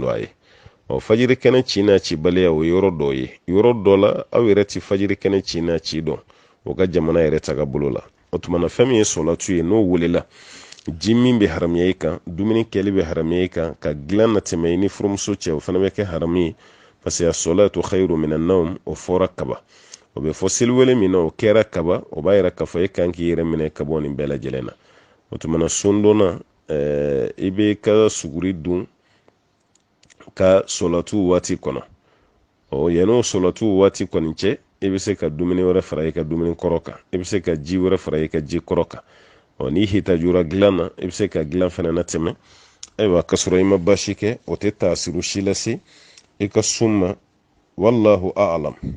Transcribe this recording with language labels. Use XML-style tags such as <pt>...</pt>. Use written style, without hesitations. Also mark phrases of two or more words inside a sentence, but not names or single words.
<bm>don a ye fajiri kɛnɛ ci n'a ci baliya o yɔrɔ dɔ ye yɔrɔ dɔ la aw yɛrɛ ti fajiri kɛnɛ ci n'a ci dɔn o ka jamana yɛrɛ taga bolo la o tuma na fɛn min ye sɔlatu ye n'o welela ji min bɛ haramuya i kan dumuni kɛli bɛ haramuya i kan ka dilan na tɛmɛ i ni furumuso cɛ o fana bɛ kɛ haramu ye</bm> <fr>parce que</fr> <ar>الصلاة خير من النوم</ar> <bm>o fɔra kaba o bɛ fɔ seliwele min na o kɛra kaba o b'a yira k'a fɔ e kan k'i yɛrɛ minɛ ka bɔ nin bɛɛ lajɛlen na o tuma na sundonna i bɛ ka suguri dun ka sɔlatu waati kɔnɔ yan'o sɔlatu waati kɔni cɛ i bɛ se ka dumuni wɛrɛ fara i ka dumuni kɔrɔ kan i bɛ se ka ji wɛrɛ fara i ka ji kɔrɔ kan n'i hitajura dilan na i bɛ se ka dilan fana na tɛmɛ ayiwa ka sɔrɔ i ma basi kɛ o tɛ taasiru si lase i ka sun ma</bm> <ar>والله أعلم</ar>